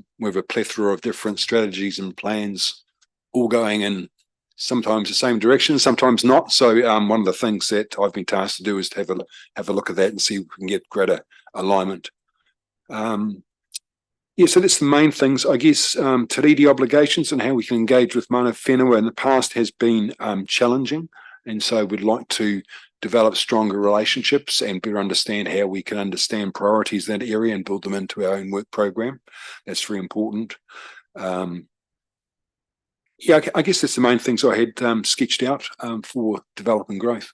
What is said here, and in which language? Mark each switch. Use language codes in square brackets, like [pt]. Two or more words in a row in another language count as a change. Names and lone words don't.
[en] We have a plethora of different strategies and plans all going in sometimes the same direction, sometimes not. So one of the things that I've been tasked to do is to have a look at that and see if we can get greater alignment. Yeah, so that's the main things. I guess Te Riri obligations and how we can engage with [mi] mana whenua [en] in the past has been challenging. And so we'd like to develop stronger relationships and better understand how we can understand priorities in that area and build them into our own work program. That's very important. Yeah, I guess that's the main things I had sketched out for developing growth.